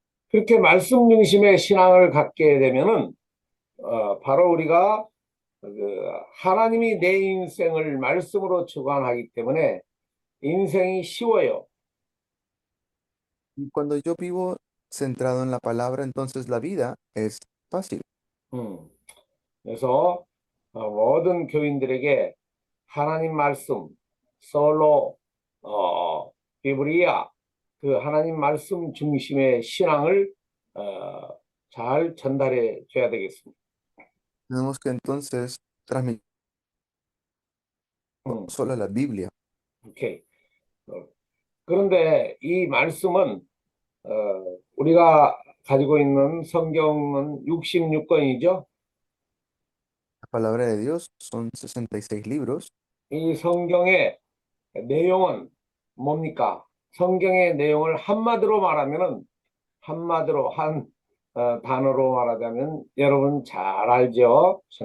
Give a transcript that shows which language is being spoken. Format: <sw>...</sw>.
<ko>그렇게 말씀 중심의 신앙을 갖게 되면은 바로 우리가 하나님이 내 인생을 말씀으로 주관하기 때문에 인생이 쉬워요.</ko> <es>Y cuando yo vivo centrado en la palabra, entonces la vida es fácil.</es> <ko>그래서 모든 교인들에게 하나님 말씀,</ko> <es>솔로, 비브리아,</es> <ko>그 하나님 말씀 중심의 신앙을 잘 전달해 줘야 되겠습니다.</ko> <es>Tenemos que entonces transmitir solo la Biblia.</es> <ko>오케이. 그런데 이 말씀은 우리가 가지고 있는 성경은 66권이죠.</ko> <es>La palabra de Dios son 66 libros.</es> <ko>이 성경의 내용은 뭡니까? 성경의 내용을 한마디로 말하면은 한마디로 한 단어로 말하자면 여러분 잘 알죠?</ko>